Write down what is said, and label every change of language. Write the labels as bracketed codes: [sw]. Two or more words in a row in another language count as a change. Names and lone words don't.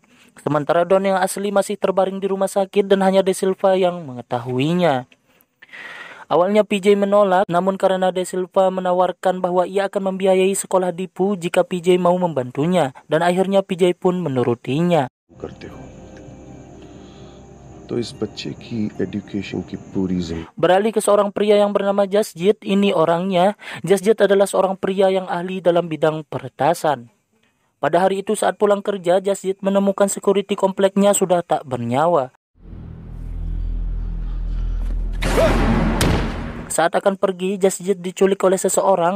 [id] Sementara Don yang asli masih terbaring di rumah sakit dan hanya De Silva yang mengetahuinya. Awalnya PJ menolak, namun karena De Silva menawarkan bahwa ia akan membiayai sekolah Dipu jika PJ mau membantunya, dan akhirnya PJ pun menurutinya. [hi] करते हो तो इस बच्चे की एजुकेशन की पूरी जिम्मेदारी [id] Beralih ke seorang pria yang bernama Jasjid, ini orangnya. Jasjid adalah seorang pria yang ahli dalam bidang peretasan. Pada hari itu saat pulang kerja, Jasjid menemukan security kompleknya sudah tak bernyawa. Saat akan pergi, Jasjid diculik oleh seseorang.